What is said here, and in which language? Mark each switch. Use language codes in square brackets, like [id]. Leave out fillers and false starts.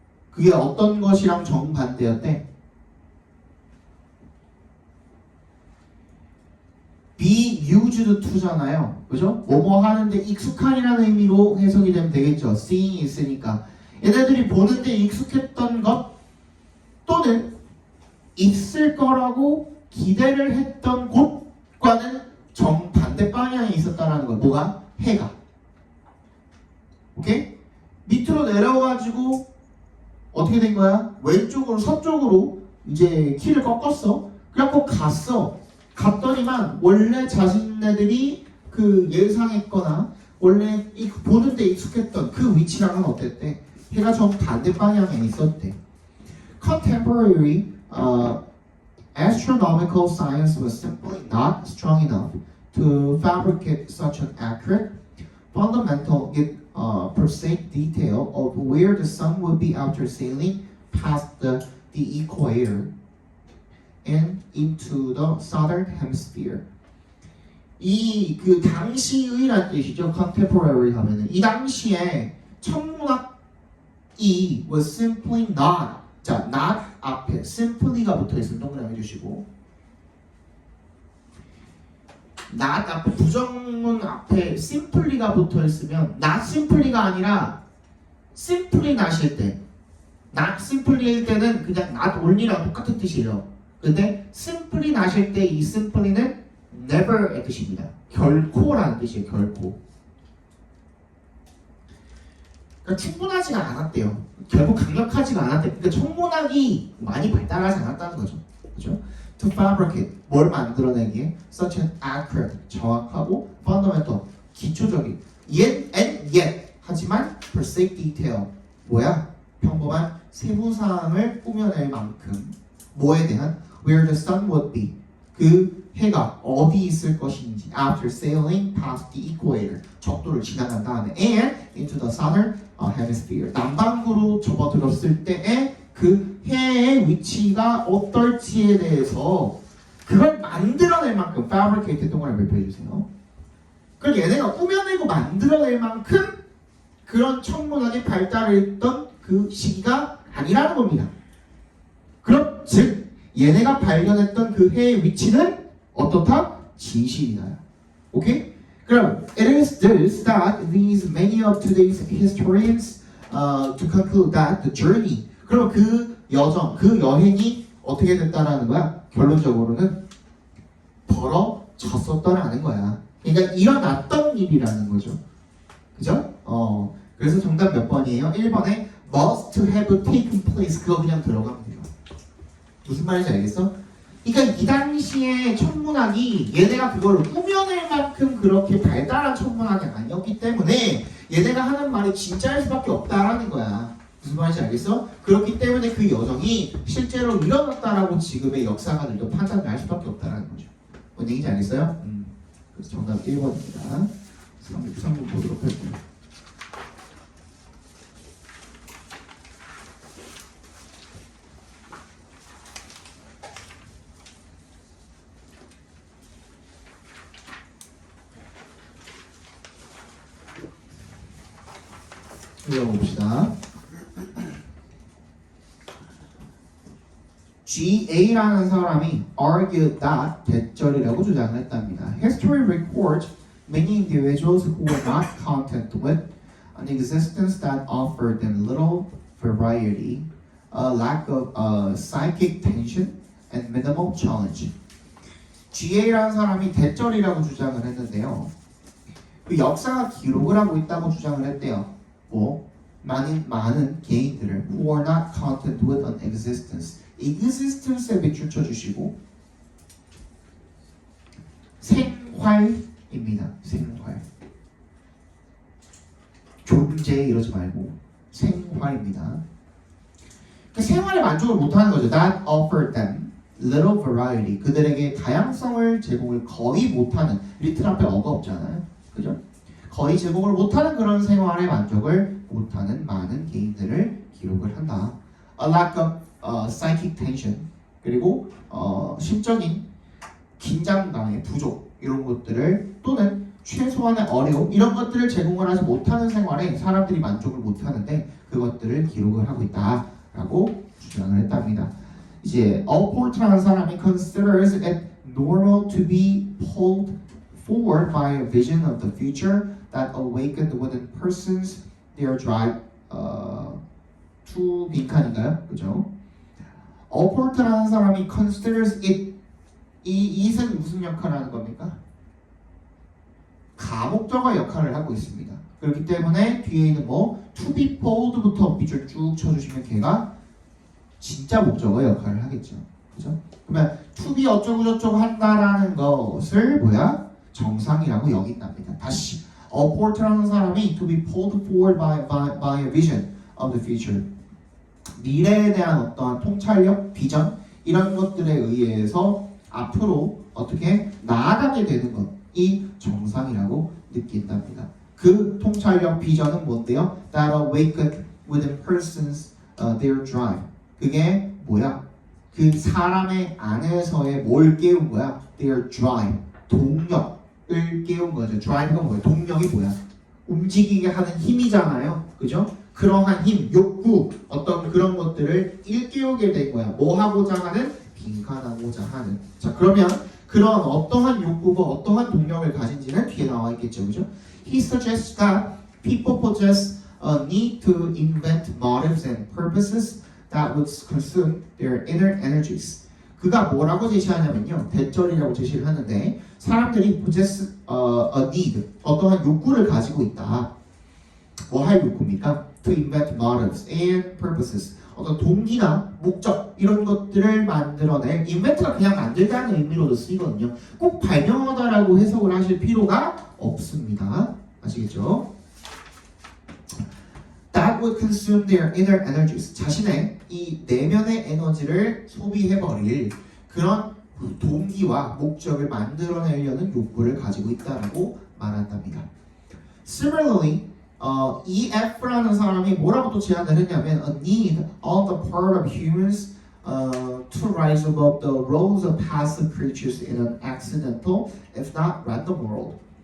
[ko] 그게 어떤 것이랑 정반대였대? [en] be used to [ko] 잖아요. 그죠? 뭐뭐 하는데 익숙한이라는 의미로 해석이 되면 되겠죠. seeing이 있으니까. 얘네들이 보는데 익숙했던 것 또는 있을 거라고 기대를 했던 곳과는 정반대 방향에 있었다는 거. 뭐가? 해가. 오케이? 밑으로 내려가지고 어떻게 된 거야? 왼쪽으로 서쪽으로 이제 키를 꺾었어. 그래갖고 갔어. 갔더니만 원래 자신네들이 그 예상했거나 원래 보는데 익숙했던 그 위치랑은 어땠대? 해가 정반대 방향에 있었대. [en] Contemporary astronomical science was simply not strong enough to fabricate such an accurate, fundamental, yet precise detail of where the sun would be after sailing past the equator and into the southern hemisphere. [ko] 이 그 당시의란 뜻이죠. contemporary 하면은 이 당시에 천문학이 [en] was simply not. [ko] 자, not 앞에 simply가 붙어 있으면 동그라미 해주시고, not 앞에 부정문 앞에 simply가 붙어 있으면 not simply가 아니라 simply not일 때, not simply일 때는 그냥 not only랑 똑같은 뜻이에요. 근데 simply not일 때 이 simply는 never의 뜻입니다. 결코라는 뜻이에요. 결코. 그러니까 충분하지가 않았대요. 결국 강력하지가 않았대요. 그러니까 천문학이 많이 발달하지 않았다는 거죠. 그렇죠? [en] To fabricate, [ko] 뭘 만들어내기에 [en] such an accurate, [ko] 정확하고 [en] fundamental, [ko] 기초적인 [en] yet, [ko] 하지만 [en] precise detail, [ko] 뭐야? 평범한 세부사항을 꾸며낼 만큼 뭐에 대한 [en] where the sun would be, [ko] 그 해가 어디 있을 것인지 [en] after sailing past the equator, [ko] 적도를 지나간 다음에 [en] and into the southern hemisphere, [ko] 남반구로 접어들었을 때의 그 해의 위치가 어떨지에 대해서 그걸 만들어낼 만큼 fabricate 동그라미 발표해 주세요. 그걸 얘네가 꾸며내고 만들어낼 만큼 그런 천문학이 발달했던 그 시기가 아니라는 겁니다. 그럼 즉 얘네가 발견했던 그 해의 위치는 어떻다? 진실이다. 오케이? 그럼 [en] it is this that leads many of today's historians to conclude that the journey, [ko] 그럼 그 여정, 그 여행이 어떻게 됐다라는 거야? 결론적으로는 벌어졌었다라는 거야. 그러니까 일어났던 일이라는 거죠. 그죠? 그래서 정답 몇 번이에요? 1번에 [en] must have taken place. [ko] 그거 그냥 들어가면 돼요. 무슨 말인지 알겠어? 그러니까 이 당시에 천문학이 얘네가 그걸 꾸며낼 만큼 그렇게 발달한 천문학이 아니었기 때문에 얘네가 하는 말이 진짜일 수밖에 없다라는 거야. 무슨 말인지 알겠어? 그렇기 때문에 그 여정이 실제로 일어났다라고 지금의 역사가들도 판단을 할 수밖에 없다라는 거죠. 뭔 얘기인지 알겠어요? 그래서 정답 1번입니다. 3번 보도록 할게요. 읽어봅시다. GA라는 사람이 [en] argued that [ko] 대절이라고 주장을 했답니다. [en] History records many individuals who were not content with an existence that offered them little variety, a lack of psychic tension, and minimal challenge. [ko] GA라는 사람이 대절이라고 주장을 했는데요. 그 역사가 기록을 하고 있다고 주장을 했대요. 많은 개인들을 [en] who are not content with an existence. [ko] existence에 밑줄 쳐주시고 생활입니다. 생활. 존재 이러지 말고 생활입니다. 그러니까 생활에 만족을 못하는 거죠. [en] That offered them little variety. [ko] 그들에게 다양성을 제공을 거의 못하는 리틀 앞에 어가 없잖아요. 그죠? 거의 제공을 못하는 그런 생활에 만족을 못하는 많은 개인들을 기록을 한다. [en] A lack of psychic tension [ko] 그리고 심적인 긴장감의 부족 이런 것들을 또는 최소한의 어려움 이런 것들을 제공을 하지 못하는 생활에 사람들이 만족을 못하는데 그것들을 기록을 하고 있다라고 주장을 했답니다. 이제 Allport라는 사람이 [en] considers it normal to be pulled forward by a vision of the future that awakened within persons their drive to [ko] 빈칸인가요? 그죠? Allport라는 사람이 [en] considers it [ko] 이 it은 무슨 역할을 하는 겁니까? 가목적어 역할을 하고 있습니다. 그렇기 때문에 뒤에 있는 [en] to be polled [ko] 부터 밑줄 쭉 쳐주시면 걔가 진짜 목적어 역할을 하겠죠. 그죠? 그러면 to be 어쩌고 저쩌고 한다라는 것을 정상이라고 여긴답니다. 다시 Allport라는 사람이 [en] to be pulled forward by a vision of the future. [ko] 미래에 대한 어떠한 통찰력, 비전 이런 것들에 의해서 앞으로 어떻게 나아가게 되는 것이 정상이라고 느낀답니다. 그 통찰력, 비전은 뭔데요? [en] That awakened within persons their drive. [ko] 그게 뭐야? 그 사람의 안에서의 뭘 깨운 거야? [en] Their drive. [ko] 동력을 깨운 거죠. drive가 뭐예요? 동력이 뭐야? 움직이게 하는 힘이잖아요. 그죠? 그러한 힘, 욕구, 어떤 그런 것들을 일깨우게 된 거야. 뭐 하고자 하는? 빈칸하고자 하는. 자, 그러면 그런 어떠한 욕구가 어떠한 동력을 가진지는 뒤에 나와 있겠죠. 그죠? [en] He suggests that people possess a need to invent motives and purposes that would consume their inner energies. [ko] 그가 뭐라고 제시하냐면요. 대절이라고 제시를 하는데 사람들이 [en] possess a need, [ko] 어떠한 욕구를 가지고 있다. 뭐 할 욕구입니까? [en] To invent motives and purposes. [ko] 어떤 동기나 목적 이런 것들을 만들어낼 invent가 그냥 만들다는 의미로도 쓰이거든요. 꼭 발명하다라고 해석을 하실 필요가 없습니다. 아시겠죠? [en] That would consume their inner energies. [ko] 자신의 이 내면의 에너지를 소비해버릴 그런 동기와 목적을 만들어내려는 욕구를 가지고 있다라고 말한답니다. [en] Similarly, [ko] EF라는 사람이 뭐라고 또 제안을 했냐면 [en] a need on the part of humans to rise above the roles of passive creatures in an accidental, if not random world.